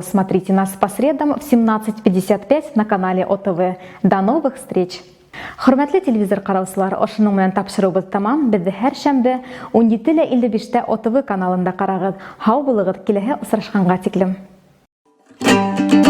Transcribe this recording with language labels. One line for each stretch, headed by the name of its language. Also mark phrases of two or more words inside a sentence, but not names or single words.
Russian: Смотрите нас по средам в 17:55 на канале ОТВ. До новых встреч!
Bashkir: Хөрмәтле телевизор караучылар, ошуның менән тапшырыбыз тамам. Безне һәр шәмбе 17:55 ОТВ каналында карагыз. Һау булыгыз, киләһе очрашканга тиклем.